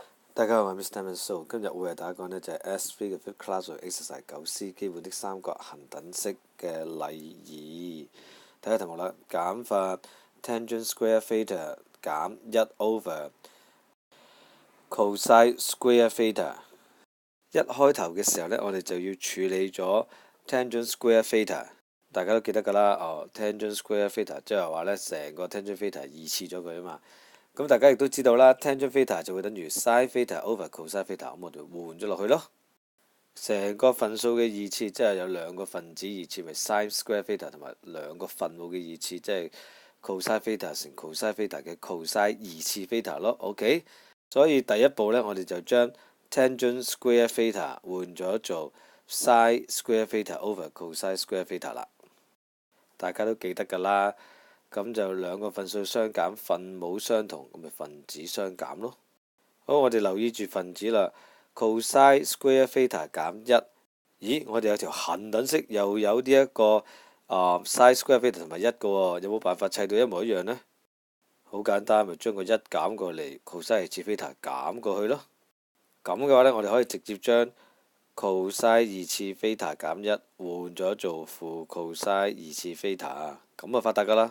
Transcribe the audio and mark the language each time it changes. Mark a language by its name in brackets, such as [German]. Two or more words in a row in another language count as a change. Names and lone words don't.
[Cantonese] 大家好，我係 Mr. So， 今日會為大家講呢就係 S3 嘅 [English] Fifth Class Exercise 9C [Cantonese] 基本的三角恒等式嘅例二。睇下題目啦，減法 [English] tangent square theta [Cantonese] 減1 [English] over cosine square theta。 [Cantonese] 一開頭嘅時候呢，我哋就要處理咗 [English] tangent square theta。 [Cantonese] 大家都記得㗎啦， [English] tangent square theta [Cantonese] 即係話呢，成個 [English] tangent theta [Cantonese] 二次咗佢啊嘛。咁大家亦都知道啦 ， [English] tangent theta [Cantonese] 就會等於 [English] sin theta over cosine theta， [Cantonese] 咁我哋換咗落去咯。成個份數嘅二次，即係有兩個分子二次，咪 [English] sin square theta [Cantonese] 同埋兩個分母嘅二次，即係 [English] cosine theta [Cantonese] 乘 [English] cosine theta [Cantonese] 嘅 cosine 二次 theta 咯。OK， 所以第一步呢，我哋就將 [English] tangent square theta [Cantonese] 換咗做 [English] sin square theta over cosine square theta [Cantonese] 啦。大家都記得㗎啦。咁就兩個份數相減，分母相同，咁咪分子相減咯。好，我哋留意住分子啦。 [English] cosine square theta [Cantonese] 減1，咦，我哋有條恒等式，又有呢一個 [English] sin square theta [Cantonese] 同埋1個喎，有冇辦法砌到一模一樣呢？好簡單，咪將個1減過嚟 cosine 二次 theta 減過去咯。咁嘅話呢，我哋可以直接將 cosine 二次 theta 減1換咗做負 cosine 二次 theta，咁就發達㗎啦。